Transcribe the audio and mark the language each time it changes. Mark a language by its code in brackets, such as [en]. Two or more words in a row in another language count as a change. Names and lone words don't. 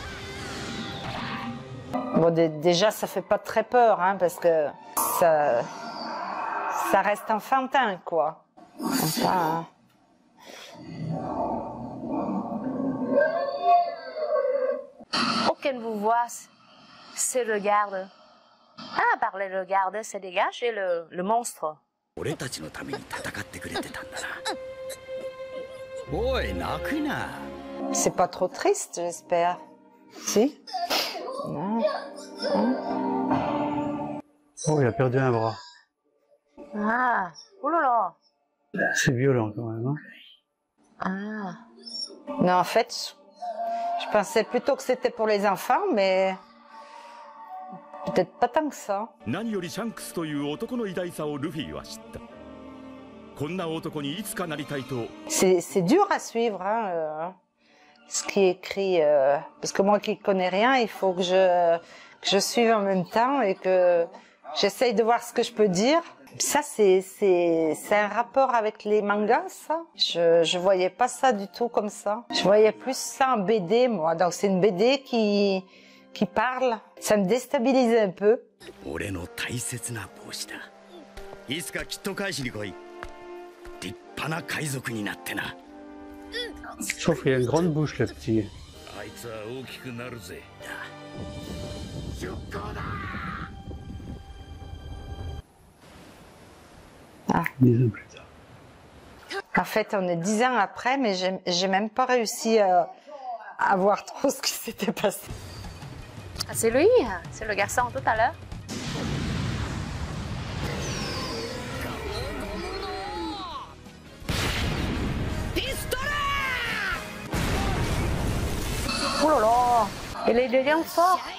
[fr] Bon, déjà, ça fait pas très peur, hein, parce que ça reste enfantin, quoi. Enfin, Aucun vous voit, se regarde. Ah, par le regard, se dégage et le monstre. [ja] 俺たちのために戦ってくれてたんだな。おい、泣くな。 [fr] c'est pas trop triste, j'espère. Si? Non. Oh, il a perdu un bras. Ah, oulala. C'est violent, quand même, hein. Ah. Non, en fait, je pensais plutôt que c'était pour les enfants, mais peut-être pas tant que ça. [ja] 何よりシャンクスという男の偉大さをルフィは知った。こんな男にいつかなりたいと。 [fr] C'est dur à suivre, hein, ce qui est écrit, parce que moi qui connais rien, il faut que je suive en même temps et que j'essaye de voir ce que je peux dire. Ça, c'est un rapport avec les mangas, ça? Je voyais pas ça du tout comme ça. Je voyais plus ça en BD, moi. Donc c'est une BD qui parle. Ça me déstabilise un peu. [ja] 俺の大切な帽子だ。いつかきっと返しに来い。立派な海賊になってな。 [fr] Je trouve qu'il a une grande bouche, le petit. [ja] あいつは大きくなるぜ。出航だ。 [fr] 10 ans plus tard. En fait, on est 10 ans après, mais j'ai même pas réussi à voir trop ce qui s'était passé. Ah, c'est lui, c'est le garçon tout à l'heure. Oh là là, il est devient fort.